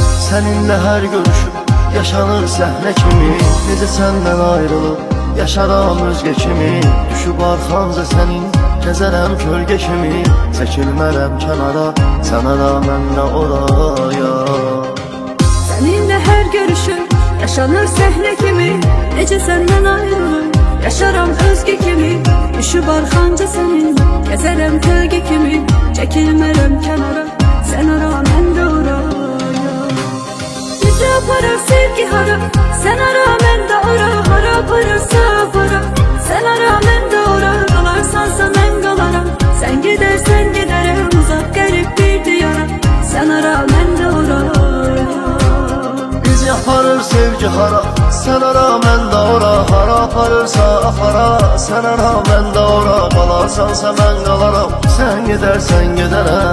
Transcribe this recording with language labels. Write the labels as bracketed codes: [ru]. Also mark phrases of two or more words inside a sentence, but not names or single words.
[tr] Seninle her görüşüm yaşanır [az] səhne kimi. Necə səndən ayrılıb yaşaram özgə kimi. Düşüb arxamca sənin gəzərəm kölgə kimi. Çəkilmərəm kənara, sən ara mən də oraya. [tr] Seninle her görüşüm yaşanır sahne kimi. Nece senden ayrılır yaşaram özge kimi. Düşüp arkanca senin gezerem kölge kimi. Çekilmerem kenara sen ara ben de oraya. [az] Bizi aparır sevgi hara, [tr] sen ara ben de ora. [az] Hara aparırsa para, [tr] sen ara ben de ora. Kalarsansa ben kalaram, sen gidersen giderim. Uzak garip bir diyara, sen ara ben de oraya. [az] Bizi aparır sevgi hara, sen ara mən də ora. Hara aparırsa afara, sen ara mən də ora. Qalarsansa mən qalaram, sen gedərsən gedərəm.